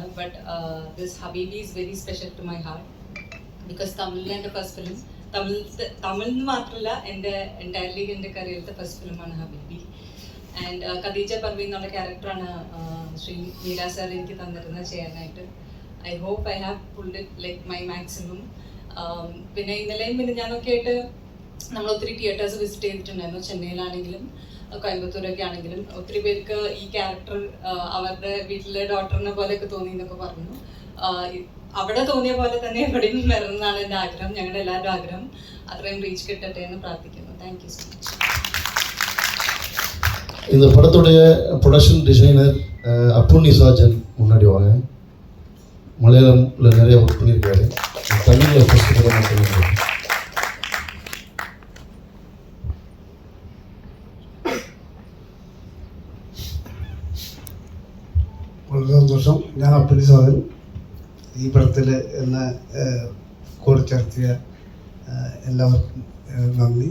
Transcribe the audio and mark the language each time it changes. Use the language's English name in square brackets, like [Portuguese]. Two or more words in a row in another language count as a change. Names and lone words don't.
[English] But this Habibi is very special to my heart because [Malayalam] തമിഴിലെ എൻ്റെ [English] first film. [Malayalam] തമിഴിൽ നിന്ന് മാത്രമല്ല, എൻ്റെ എൻറ്റയർലി എൻ്റെ കരിയറിലത്തെ [English] first film [Malayalam] ഹബീബി. ആൻഡ് ഖദീജ പർവീൻ എന്നുള്ള ക്യാരക്ടറാണ് ശ്രീ മീര സാർ എനിക്ക് തന്നിരുന്നത് ചെയ്യാനായിട്ട്. [English] I hope I have pulled it like my maximum. [Malayalam] പിന്നെ ഇന്നലെയും പിന്നെ ഞാനൊക്കെ ആയിട്ട് നമ്മൾ ഒത്തിരി [English] theatres visit [Malayalam] ചെയ്തിട്ടുണ്ടായിരുന്നു. ചെന്നൈയിലാണെങ്കിലും കോയമ്പത്തൂരൊക്കെ ആണെങ്കിലും ഒത്തിരി പേർക്ക് ഈ ക്യാരക്ടർ അവരുടെ വീട്ടിലെ ഡോക്ടറിനെ പോലെയൊക്കെ തോന്നി എന്നൊക്കെ പറഞ്ഞു. അവിടെ തോന്നിയ പോലെ തന്നെ എവിടെയും വരണമെന്നാണ് എൻ്റെ ആഗ്രഹം, ഞങ്ങളുടെ എല്ലാവരുടെ ആഗ്രഹം. അത്രയും റീച്ച് കിട്ടട്ടെ എന്ന് പ്രാർത്ഥിക്കുന്നു. [English] Thank you so much. [Tamil] இந்த படத்துடைய [English] production designer [Tamil] அப்புண்ணி சாஜன் முன்னாடி வாங்க. மலையாளம்ல நிறைய ஒர்க் பண்ணியிருக்காரு. தமிழில் ஃபஸ்ட்டு படம் பண்ணியிருக்காரு. [Malayalam] വളരെ സന്തോഷം. ഞാൻ അപ്പുണ്ണി സാജൻ. ഈ പടത്തിൽ എന്നെ കൂടെ ചേർത്തിയ എല്ലാവർക്കും നന്ദി.